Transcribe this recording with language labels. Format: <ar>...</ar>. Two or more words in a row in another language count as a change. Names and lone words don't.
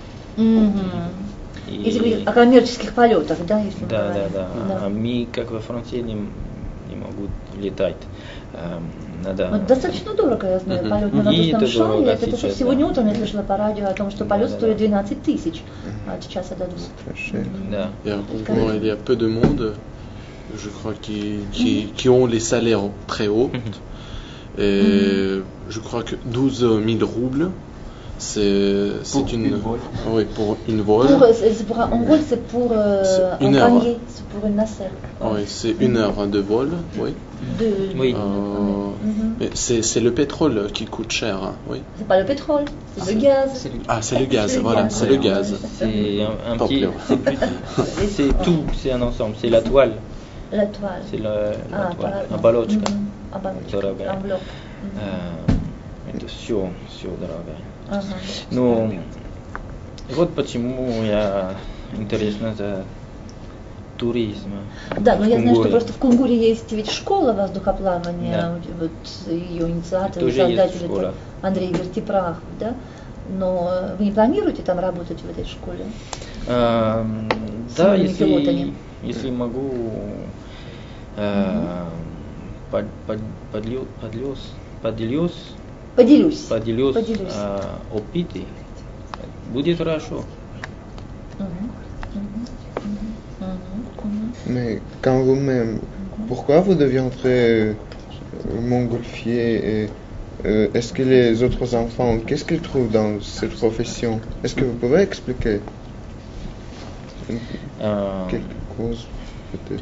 <ru>Если говорить о коммерческих полетах, да? Если да. А мы, как во Франции, не могут летать. Достаточно дорого, я знаю, полет на воздушном шаре. Это сегодня утром я слышала по радио о том, что полет стоит 12 тысяч от часа до 2.</ru> <fr>Il y a peu de monde, je crois, qui ont les salaires très hauts. Et je crois que 12 000 roubles, c'est une vol. Oui, pour une vol. Pour un vol, c'est pour un panier, c'est pour une nacelle. Oui, c'est 1 heure de vol, oui. Oui. Mais c'est le pétrole qui coûte cher, hein, oui. C'est pas le pétrole, c'est le gaz. C'est le gaz, voilà, c'est le gaz. C'est un petit, c'est tout, c'est un ensemble, c'est la toile. La toile. C'est la toile,</fr> <ru>оболочка. Дорогая. Это все дорогое. Ну, вот почему я интересна за туризм. Да, но я знаю, что просто в Кунгуре есть ведь школа воздухоплавания, вот ее инициатор, создатель это Андрей Вертипрах, да? Но вы не планируете там работать в этой школе? Да, если могу поделюсь опыты, будет хорошо.</ru> <fr>Mais quand vous-même, pourquoi vous deviendrez montgolfier et est-ce que les autres enfants, qu'est-ce qu'ils trouvent dans cette profession? Est-ce que vous pouvez expliquer quelque chose peut-être?</fr>